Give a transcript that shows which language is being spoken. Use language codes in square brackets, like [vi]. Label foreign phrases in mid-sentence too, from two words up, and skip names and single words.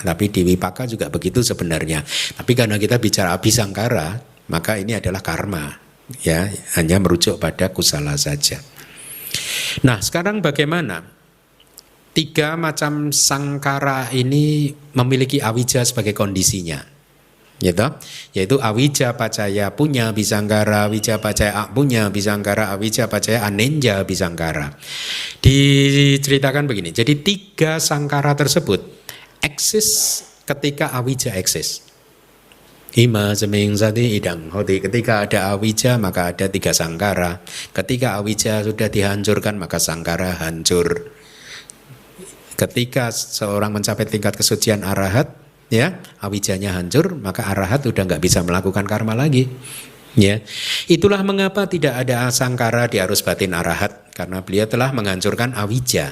[id] Tapi di vipaka juga begitu sebenarnya. Tapi karena kita bicara abhisangkara, maka ini adalah karma. Ya, hanya merujuk pada kusala saja. Nah, sekarang bagaimana? 3 macam sangkara ini memiliki awija sebagai kondisinya, yaitu [pi] awija pacaya punya bisangkara, awija pacaya punya bisangkara, awija pacaya anenja bisangkara. [id] Diceritakan begini. Jadi 3 sangkara tersebut eksis ketika awija eksis. [pi] Ima seming sati idang hoti. [id] Ketika ada awija maka ada 3 sangkara. Ketika awija sudah dihancurkan maka sangkara hancur. Ketika seorang mencapai tingkat kesucian arahat, ya awijanya hancur, maka arahat udah nggak bisa melakukan karma lagi. Ya, itulah mengapa tidak ada sangkara di arus batin arahat, karena beliau telah menghancurkan awija.